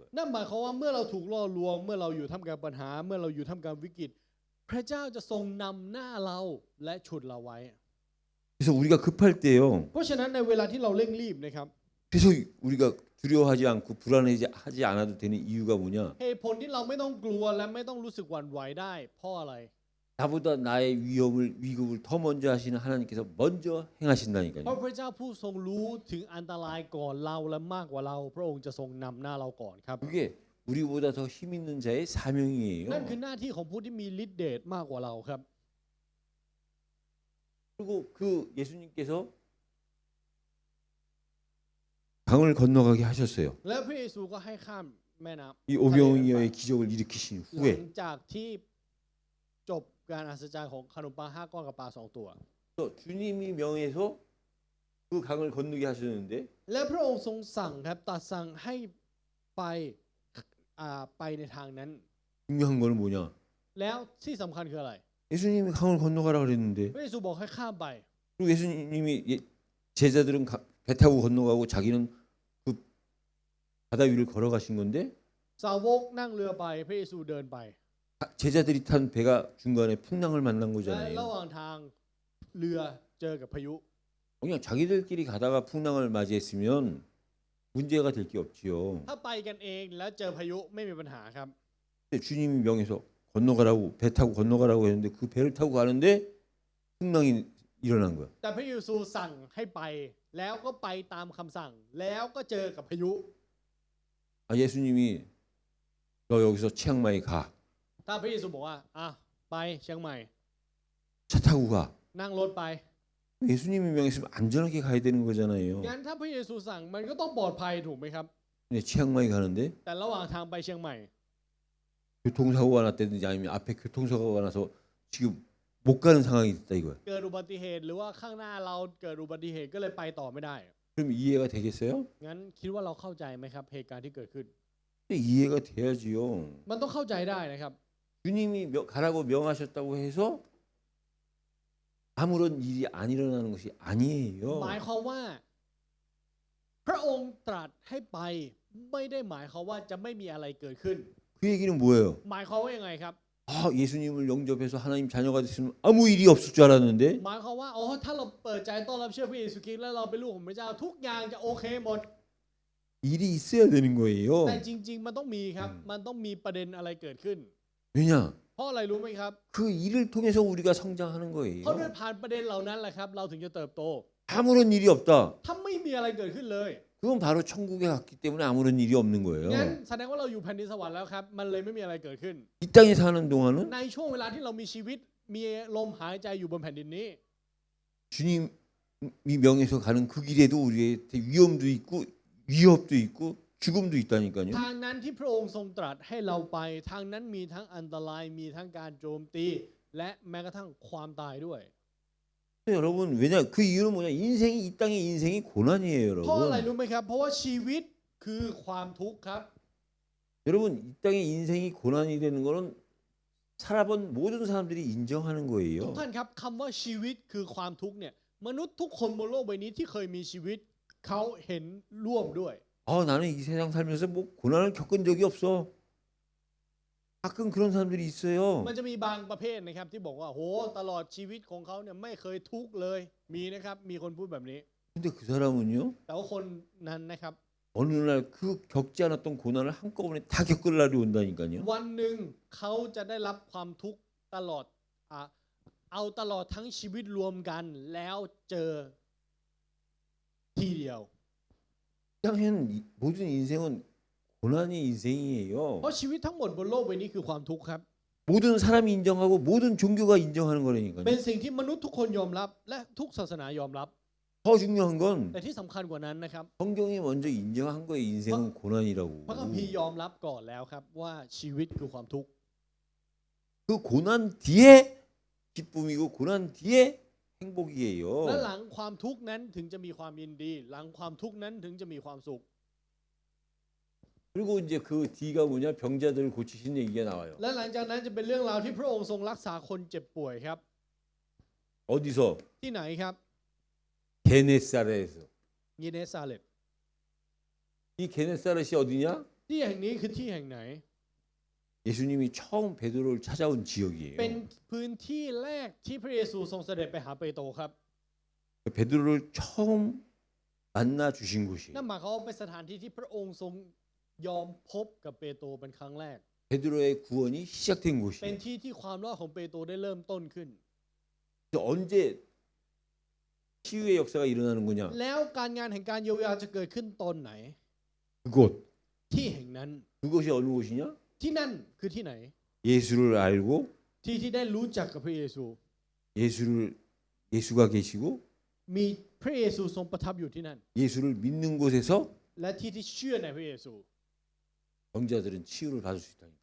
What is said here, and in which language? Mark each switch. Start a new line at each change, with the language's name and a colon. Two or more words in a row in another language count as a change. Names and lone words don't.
Thai: นั่นหมายความว่าเมื่อเราถูกล่อลวงเมื่อเราอยู่ท่ามกลางปัญหาเมื่อเราอยู่ท่ามกลางวิกฤตพระเจ้าจะทรงนำหน้าเราและฉุดเราไว้
Korean: 그래서 우리가 급할 때요.
Thai: เพราะฉะนั้นในเวลาที่เราเร่งรีบนะครับ
Korean: 그래서 우리가 두려워하지 않고 불안해하지 않아도 되는 이유가 뭐냐?
Thai: เหตุผลที่เราไม่ต้องกลัวและไม่ต้องรู้สึกหวั่นไหวได้เพราะอะไร
Korean: 나보다 나의 위급을 더 먼저 하시는 하나님께서 먼저
Thai: เพ
Korean: 행하신다니까요.
Thai: ราะพระเจ้าผู้ทรงรู้ถึงอันตรายก่อนเราและมากกว่าเรา พระองค์จะทรงนำหน้าเราก่อนครับ
Korean: 그게 우리보다 더 힘 있는 자의 사명이에요.
Thai: นั่นคือหน้าที่ของผู้ที่มีฤทธิ์เดชมากกว่าเราครับ
Korean: 그리고 그 예수님께서 강을 건너가게 하셨어요.
Thai: และพระเยซูก็ให้ข้ามแม่น้ำ
Korean: 이 오병이어의 기적을 일으키신
Thai: หลัง
Korean: 후에
Thai: จากที่จบการอัศจรรย์ของขนมปัง5 ก้อนกับปลา2 ตัว
Korean: 또 주님이 명해서 그 강을 건너게 하셨는데
Thai: และพระองค์ทรงสั่งครับตรัสสั่งให้ไปไปในทางนั้น
Korean: 중요한 거는 뭐냐?
Thai: แล้วที่สำคัญคืออะไร
Korean: 예수님이 강을 건너가라 그랬는데
Thai: พระเยซูบอกให้ข้ามไป
Korean: 그리고 예수님이 제자들은 배 타고 건너가고 자기는 그 바다 위를 걸어가신 건데
Thai: สาวกนั่งเรือไปพระเยซูเดินไป
Korean: 제자들이 탄 배가 중간에 풍랑을 만난
Thai: และระ
Korean: 거잖아요.
Thai: หว่างทางเรือเจอกับพายุ
Korean: 그냥 자기들끼리 가다가 풍랑을 맞이했으면 문제가 될 게 없지요.
Thai: ถ้าไปกันเองแล้วเจอพายุไม่มีปัญหาครับ
Korean: 근데 주님이 명해서 건너가라고 배 타고 건너가라고 했는데 그 배를 타고 가는데 풍랑이 일어난 거야.
Thai: แต่พระเยซูสั่งให้ไปแล้วก็ไปตามคำสั่งแล้วก็เจอกับพายุ
Korean: 아, 예수님이 너 여기서 치앙마이 가.
Thai: ถ้าพระเยซูบอกว่าไปเชียงใหม่
Korean: 차 타고 가.
Thai: นั่งรถไป
Korean: 예수님이 명했으면 안전하게 가야 되는 거잖아요.
Thai: งั้นถ้าพระเยซูสั่งมันก็ต้องปลอดภัยถูกไหมครับ
Korean: 근데 치앙마이 가는데
Thai: แต่ระหว่างทางไปเชียงใหม่
Korean: 교통사고가 났다든지 아니면 앞에 교통사고가 나서 지금 못 가는 상황이 됐다 이거야.
Thai: เกิดอุบัติเหตุหรือว่าข้างหน้าเราเกิดอุบัติเหตุก็เลยไปต่อไม่ได้
Korean: 그럼 이해가 되겠어요?
Thai: งั้นคิดว่าเราเข้าใจไหมครับเหตุการณ์ที่เกิดขึ้น
Korean: 이해가 돼야지요.
Thai: มันต้องเข้าใจได้นะครับ
Korean: 주님이 가라고 명하셨다고 해서 아무런 일이 안 일어나는 것이
Thai: หมาย
Korean: 아니에요.
Thai: ความว่า พระองค์ตรัสให้ไปไม่ได้หมายความว่าจะไม่มีอะไรเกิดขึ้น
Korean: 그 얘기는 뭐예요?
Thai: หมายความว่ายังไงครับ
Korean: 아, 예수님을 영접해서 하나님 자녀가 됐으면 아무 일이 없을 줄 알았는데
Thai: หมายความว่าถ้าเราเปิดใจต้อนรับเชื่อพระเยซูคริสต์แล้วเราเป็นลูกของพระเจ้าทุกอย่างจะโอเคหมด
Korean: 일이 있어야 되는
Thai: แต่
Korean: 거예요.
Thai: จริง ๆ มันต้องมีครับ มันต้องมีประเด็นอะไรเกิดขึ้น
Korean: 왜냐?
Thai: เพราะอะไรรู้ไหมครับ
Korean: 그 일을 통해서 우리가 성장하는
Thai: เพราะด้วย
Korean: 거예요.
Thai: ผ่านประเด็นเหล่านั้นแหละครับ เราถึงจะเติบโต
Korean: 아무런 일이 없다.
Thai: ถ้าไม่มีอะไรเกิดขึ้นเลย
Korean: 그건 바로 천국에 갔기 때문에 아무런 일이 없는
Thai: งั้น
Korean: 거예요.
Thai: แสดงว่าเราอยู่แผ่นดินสวรรค์แล้วครับ มันเลยไม่มีอะไรเกิดขึ้น
Korean: 이 땅에 사는 동안은
Thai: ในช่วงเวลาที่เรามีชีวิตมีลมหายใจอยู่บนแผ่นดินนี้
Korean: 주님이 명해서 가는 그 길에도 우리한테 위험도 있고 위협도 있고 죽음도 있다니까요.
Thai: ทางนั้นที่พระองค์ทรงตรัสให้เราไปทางนั้นมีทั้งอันตรายมีทั้งการโจมตี และแม้กระทั่งความตายด้วย
Korean: 여러분 왜냐 그 이유는 뭐냐 인생이 이 땅의 인생이 고난이에요
Thai: เพราะอะไร
Korean: 여러분.
Thai: รู้ไหมครับ เพราะว่าชีวิตคือความทุกข์ครับ
Korean: 여러분 이 땅의 인생이 고난이 되는 거는 살아본 모든 사람들이 인정하는
Thai: ทุก
Korean: 거예요.
Thai: ท่านครับคำว่าชีวิตคือความทุกข์เนี่ยมนุษย์ทุกคนบนโลกใบนี้ที่เคยมีชีวิตเขาเห็นร่วมด้วย
Korean: 나는 이 세상 살면서 뭐 고난을 겪은 적이 없어. 가끔 그런 사람들이 있어요.
Thai: มันจะมีบางประเภทนะครับที่บอกว่าโหตลอดชีวิตของเขาเนี่ยไม่เคยทุกข์เลยมีนะครับมีคนพูดแบบนี้
Korean: 근데 그 사람은요
Thai: แต่ว่าคนนั้นนะครับ
Korean: 어느 날 그 겪지 않았던 고난을 한꺼번에 다 겪을 날이 온다니까요.
Thai: วันหนึ่งเขาจะได้รับความทุกข์ตลอดเอาตลอดทั้งชีวิตรวมกันแล้วเจอทีเดียว
Korean: 땅엔 모든 인생은 고난의 인생이에요.
Thai: เพราะชีวิตทั้งหมดบนโลกใบนี้คือความทุกข์ครับ
Korean: 모든 사람이 인정하고 모든 종교가 인정하는 거라니까요.
Thai: เป็นสิ่งที่มนุษย์ทุกคนยอมรับและทุกศาสนายอมรับ
Korean: 더 중요한 건
Thai: แต่ที่สำคัญกว่านั้นนะครับ
Korean: 성경이 먼저 인정한 거예요. 인생은 고난이라고.
Thai: พระคัมภีร์ยอมรับก่อนแล้วครับว่าชีวิตคือความทุกข์
Korean: 그 고난 뒤에 기쁨이고 고난 뒤에 행복이에요.
Thai: และหลังความทุกข์นั้นถึงจะมีความยินดี หลังความทุกข์นั้นถึงจะมีความสุข
Korean: 그리고 이제 그 뒤가 뭐냐 병자들을 고치신 얘기가 나와요.
Thai: และหลังจากนั้นจะเป็นเรื่องราวที่พระองค์ทรงรักษาคนเจ็บป่วยครับ
Korean: 어디서?
Thai: ที่ไหนครับ
Korean: 게네사렛에서.
Thai: ยีเนซาเล็ต
Korean: 이 게네사렛이 어디냐?
Thai: ที่แห่งนี้คือที่แห่งไหน
Korean: 예수님이 처음 베드로를 찾아온
Thai: เป็น
Korean: 지역이에요.
Thai: พื้นที่แรกที่พระเยซูทรงเสด็จไปหาเปโตรครับ
Korean: 베드로를 처음 만나 주신 곳이에요.
Thai: นั่นหมายความว่าเป็นสถานที่ที่พระองค์ทรงยอมพบกับเปโตรเป็นครั้งแรก
Korean: 베드로의 구원이 시작된
Thai: เป็น
Korean: 곳이에요.
Thai: ที่ที่ความรอดของเปโตรได้เริ่มต้นขึ้น
Korean: 그래서 언제 치유의 역사가 일어나는 거냐?
Thai: แล้วการงานแห่งการเยียวยาจะเกิดขึ้นตอนไหน
Korean: 그곳.
Thai: ที่แห่งนั้น
Korean: 그것이 어느 곳이냐?
Thai: ที่นั่นคือที่ไหน
Korean: 예수를 알고
Thai: ที่ได้รู้จักกับพระเยซู
Korean: 예수가 계시고
Thai: มีพระเยซูทรงประทับอยู่ที่นั่น
Korean: 예수를 믿는 곳에서
Thai: และที่เชื่อในพระเยซู
Korean: 병자들은 치유를 받을 수 있다니까.